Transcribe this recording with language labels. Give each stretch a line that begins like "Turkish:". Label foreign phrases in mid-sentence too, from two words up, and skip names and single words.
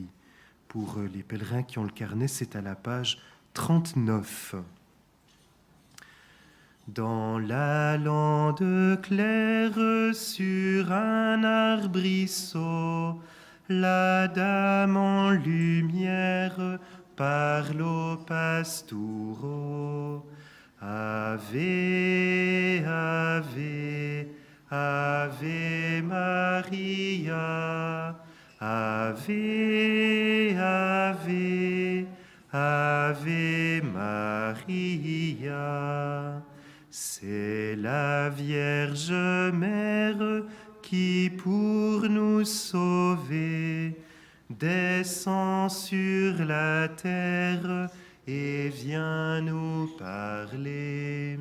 French: Pour les pèlerins qui ont le carnet, c'est à la page 39. Dans la lande claire sur un arbrisseau, la dame en lumière parle au pastoureau.
Latin: Ave, Ave, Ave Maria, Ave, Ave, Ave Maria.
French: C'est la Vierge Mère qui, pour nous sauver, descend sur la terre et vient nous parler.